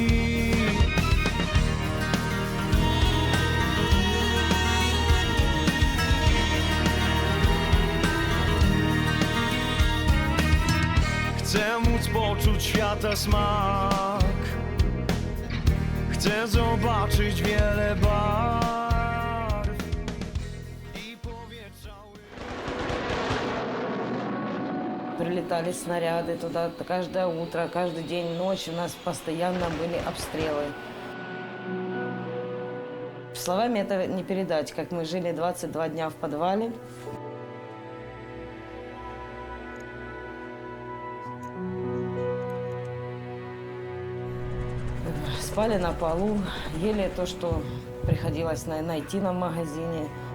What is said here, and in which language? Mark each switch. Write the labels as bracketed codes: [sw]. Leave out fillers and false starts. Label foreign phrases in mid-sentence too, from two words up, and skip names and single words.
[pl] Chcę móc poczuć świata smak, chcę zobaczyć wiele barw i powietrza. [ru] Прилетали снаряды туда каждое утро, каждый день, ночь. У нас постоянно были обстрелы. Словами это не передать, как мы жили 22 дня в подвале. Спали на полу, ели то, что приходилось найти нам в магазине.